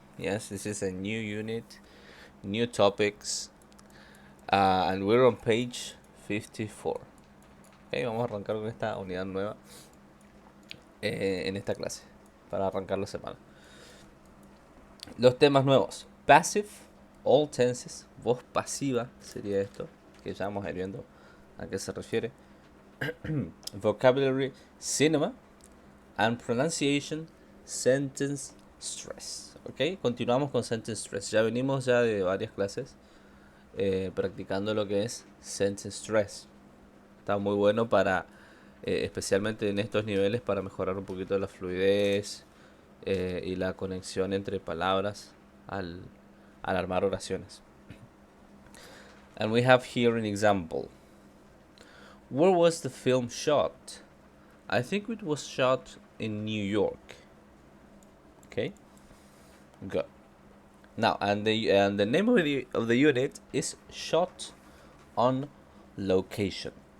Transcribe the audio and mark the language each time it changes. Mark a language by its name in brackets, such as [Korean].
[English] Yes, this is a new unit, new topics, and we're on page 54. [Spanish] Okay, vamos a arrancar con esta unidad nueva en esta clase, para arrancar la semana. Los temas nuevos: passive, all tenses, voz pasiva sería esto, que ya vamos a ir viendo a qué se refiere. [English] Vocabulary, cinema, and pronunciation, sentence stress. [Spanish] Ok, continuamos con sentence stress. Ya venimos ya de varias clases practicando lo que es sentence stress. Está muy bueno para, especialmente en estos niveles, para mejorar un poquito la fluidez y la conexión entre palabras al, al armar oraciones. [English] And we have here an example. Where was the film shot? I think it was shot in New York. Okay, good. Now, and the name of the unit is Shot on Location.